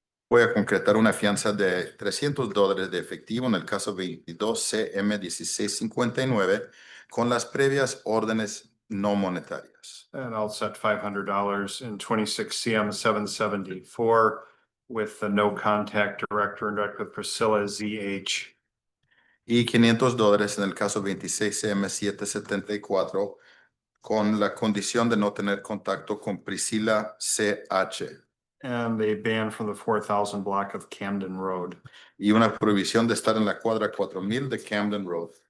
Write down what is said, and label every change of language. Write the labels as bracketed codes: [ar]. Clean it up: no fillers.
[es] Voy a concretar una fianza de $300 de efectivo en el caso 22 CM 1659 con las previas órdenes no monetarias. [en] And I'll set $500 in 26 CM 774 with the no contact director and direct with Priscilla ZH. [es] Y $500 en el caso 26 CM 774 con la condición de no tener contacto con Priscilla CH. [en] And a ban from the 4000 block of Camden Road. [es] Y una prohibición de estar en la cuadra 4000 de Camden Road.